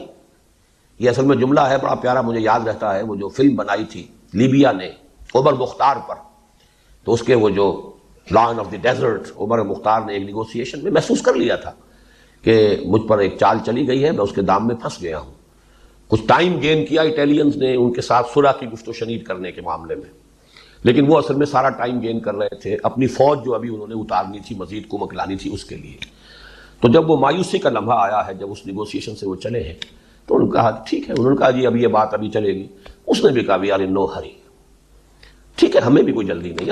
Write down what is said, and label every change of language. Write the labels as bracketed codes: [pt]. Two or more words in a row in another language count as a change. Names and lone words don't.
[ur] یہ اصل میں جملہ ہے بڑا پیارا، مجھے یاد رہتا ہے، وہ جو فلم بنائی تھی لیبیا نے عمر مختار پر، تو اس کے وہ جو لائن آف دی ڈیزرٹ، عمر مختار نے ایک نیگوسیشن میں محسوس کر لیا تھا کہ مجھ پر ایک چال چلی گئی ہے، میں اس کے دام میں پھنس گیا ہوں. کچھ [en] time gain [ur] کیا ایٹالینز نے ان کے ساتھ صلح کی گفت و شنید کرنے کے معاملے میں، لیکن وہ اصل میں سارا [en] time gain [ur] کر رہے تھے اپنی فوج جو ابھی انہوں نے اتارنی تھی، مزید کمک لانی تھی اس کے لیے. تو جب وہ مایوسی کا لمحہ آیا ہے، جب اس نیگوسیشن سے وہ چلے ہیں، تو انہوں نے کہا ٹھیک ہے، انہوں نے کہا جی ابھی یہ بات ابھی چلے گی. اس نے بھی کہا [en] we are in no hurry, [ur] ٹھیک ہے ہمیں بھی کوئی جلدی نہیں.